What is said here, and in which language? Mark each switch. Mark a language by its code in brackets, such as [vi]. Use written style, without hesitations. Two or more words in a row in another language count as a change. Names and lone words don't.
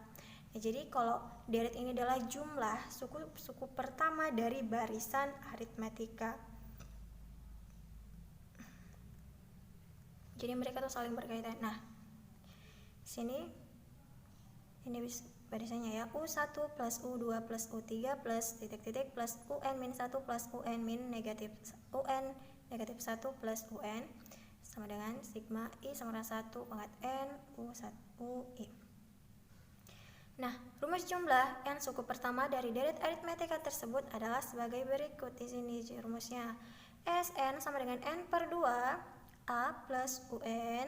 [id] Nah, jadi kalau deret ini adalah jumlah suku-suku pertama dari barisan aritmetika. Jadi mereka tuh saling berkaitan. Nah, sini ini barisannya ya, U1 plus U2 plus U3 plus titik-titik plus UN-1 plus UN- negatif UN negatif 1 plus UN sama dengan sigma I sama dengan 1 pangkat N U1 UI. Nah, rumus jumlah n suku pertama dari deret aritmetika tersebut adalah sebagai berikut. Di sini rumusnya. Sn sama dengan n per 2 A plus UN.